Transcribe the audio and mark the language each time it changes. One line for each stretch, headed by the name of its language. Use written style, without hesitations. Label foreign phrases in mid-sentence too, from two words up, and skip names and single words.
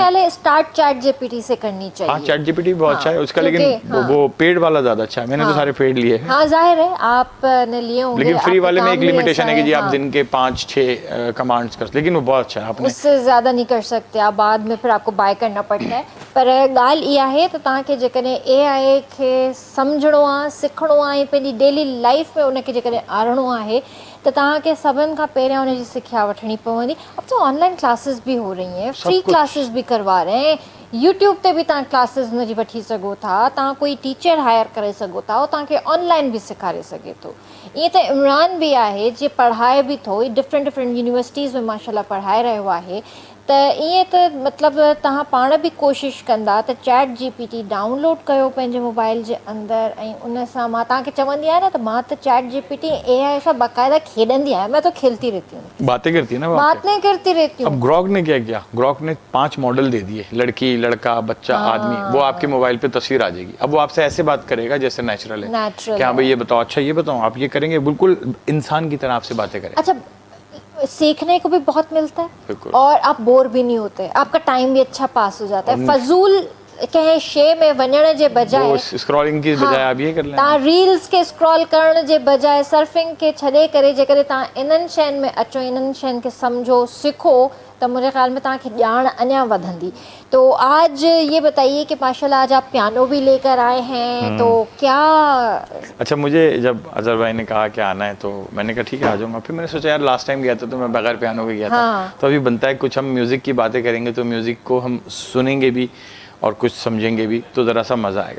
Hindi: ख्याल है स्टार्ट चैट GPT से करनी चाहिए। हाँ, चैट GPT बहुत अच्छा है उसका, लेकिन क्योंकि वो पेड वाला ज़्यादा अच्छा है। मैंने तो सारे पेड लिए हैं। हाँ, जाहिर है आपने लिए होंगे। लेकिन फ्री आपका वाले में काम एक भी लिमिटेशन ऐसा है कि जी आप हाँ। दिन के 5-6 कमांड्स कर, लेकिन वो बहुत अच्छा है। आपने उससे ज़्यादा नहीं कर सकते आप, बाद में फिर आपको बाय करना पड़ता है।
Sindhi: पर ॻाल्हि इहा आहे त तव्हांखे जेकॾहिं AI खे सम्झणो आहे, सिखणो आहे, पंहिंजी
English: daily life
Sindhi: में उनखे जेकॾहिं आणणो आहे त तव्हांखे सभिनि खां पहिरियां उनजी सिखिया वठणी पवंदी।
Hindi: अब तो ऑनलाइन क्लासेस भी हो रही हैं, फ्री क्लासेस भी करवा रहे हैं,
Sindhi: यूट्यूब ते भी तव्हां क्लासेस हुनजी वठी सघो था, तव्हां कोई टीचर हायर करे सघो था, उहो तव्हांखे ऑनलाइन बि सेखारे सघे थो। ईअं त इमरान बि आहे जीअं पढ़ाए बि थो,
English: different universities
Sindhi: में माशाल्लाह पढ़ाए रहियो आहे। त ईअं त मतिलबु तव्हां पाण बि कोशिशि कंदा त चैट GPT डाउनलोड कयो पंहिंजे मोबाइल जे अंदरि, ऐं उन सां मां तव्हांखे चवंदी आहियां न त मां त चैट GPT AI सां बाक़ाइदा खेॾंदी आहियां,
Hindi: मैं तो खेलती रहती हूँ, बातें करती है ना वो बात आपसे। नहीं करती रहती हूँ। अब ग्रॉक ने क्या किया, ग्रॉक ने 5 मॉडल दे दिए, लड़की, लड़का, बच्चा, आदमी, वो आपके मोबाइल पे तस्वीर आ जाएगी। अब वो आपसे ऐसे बात करेगा जैसे नेचुरल है, Natural कि हाँ है। भाई ये बताओ, अच्छा ये बताओ, आप ये करेंगे, बिल्कुल इंसान की तरह आपसे बातें करें। अच्छा, सीखने को भी बहुत मिलता है बिल्कुल। और आप बोर भी नहीं होते, आपका टाइम भी अच्छा पास हो जाता है।
Sindhi: फजूल कंहिं शइ में वञण जे बजाय,
Hindi: वो स्क्रॉलिंग की बजाय आप ये कर लें।
Sindhi: तव्हां रील्स के स्क्रॉल करण जे बजाय सर्फिंग खे छॾे करे जेकॾहिं तव्हां इन्हनि शयुनि में अचो, इन्हनि शयुनि खे सम्झो, सिखो, त मुंहिंजे ख्याल में तव्हांखे ॼाण अञा वधंदी।
Hindi: तो आज ये बताइए कि माशाल्लाह आज आप पियानो भी लेकर आए हैं, तो क्या अच्छा, मुझे जब अजहर भाई ने कहा कि आना है तो मैंने कहा ठीक है आ जाऊंगा। फिर मैंने सोचा यार
English: last time
Hindi: गया था तो मैं बगैर पियानो के गया था, तो अभी बनता है कुछ, हम म्यूज़िक की बातें करेंगे तो म्यूज़िक को हम सुनेंगे भी और कुछ समझेंगे भी, तो ज़रा सा मज़ा आएगा।